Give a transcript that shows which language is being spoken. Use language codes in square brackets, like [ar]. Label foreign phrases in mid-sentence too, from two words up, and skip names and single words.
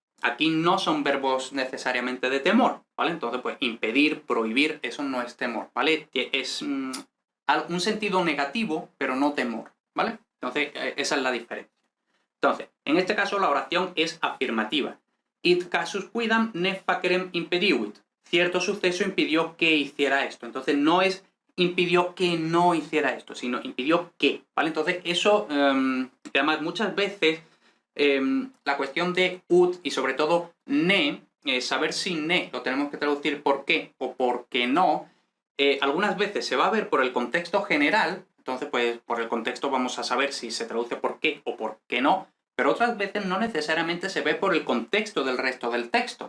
[es] aquí no son verbos necesariamente de temor, ¿vale? Entonces, pues impedir, prohibir, eso no es temor, ¿vale? Es un sentido negativo, pero no temor, ¿vale? Entonces, esa es la diferencia. Entonces, en este caso la oración es afirmativa. [la] It casus quidam ne facerem impediuit. [es] Cierto suceso impidió que hiciera esto. Entonces, no es impidió que no hiciera esto, sino impidió que, ¿vale? Entonces, eso, además, muchas veces la cuestión de ut y sobre todo ne, saber si ne lo tenemos que traducir por qué o por qué no, algunas veces se va a ver por el contexto general, entonces pues por el contexto vamos a saber si se traduce por qué o por qué no, pero otras veces no necesariamente se ve por el contexto del resto del texto.